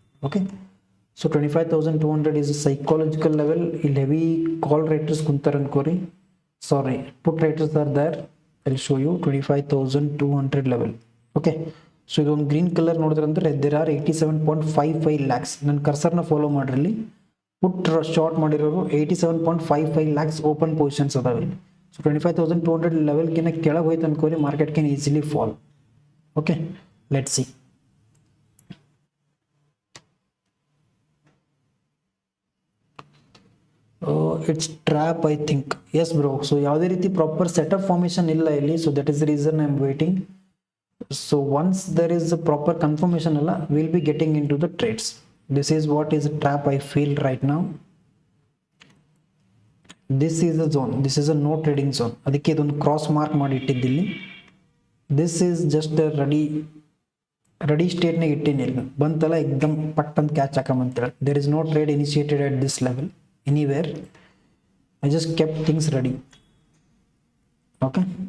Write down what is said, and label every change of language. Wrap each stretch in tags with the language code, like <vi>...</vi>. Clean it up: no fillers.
<en>Okay, so 25,200 is a psychological level.</en> <kn>Il heavy call raters kuntar ankori, sorry,</kn> <en>put raters are there. I'll show you 25,200 level. Okay, so</en> <kn>ಇದು ಒಂದು green colour ನೋಡಿದ್ರಂದ್ರೆ</kn> <en>there are 87.55 lakhs.</en> <kn>ನನ್ನ ಕರ್ಸರ್ನ follow ಮಾಡ್ರಲ್ಲಿ. ಪುಟ್ short ಮಾಡಿರೋರು 87.55 lakhs open positions ಅದಾವೆ. So 25,200 level ಕಿನ್ನ ಕೆಳಗೆ ಹೋಯ್ತು ಅನ್ಕೋರಿ,</kn> <en>Market can easily fall. Okay, let's see. It's trap I think.</en> <kn>S bro, so ಯಾವುದೇ ರೀತಿ proper setup formation ಇಲ್ಲ ಇಲ್ಲಿ.</kn> <en>So that is the reason I am waiting. So once there is a proper confirmation, we'll be getting into the trades. This is what is a trap I feel right now. This is a zone. This is a no trading zone.</en> <kn>ಅದಕ್ಕೆ ಇದೊಂದು cross mark ಮಾಡಿ ಇಟ್ಟಿದ್ದಿಲ್ಲಿ.</kn> <en>This is just a ready state</en> <kn>ನ ಇಟ್ಟಿನಿಲ್ಲ. ಬಂತಲ್ಲ ಎಕ್ದಮ್ ಪಟ್ ಅಂತ catch ಹಾಕಂತೇಳಿ.</kn> <en>There is no trade initiated at this level anywhere. I just kept things ready. Okay.</en>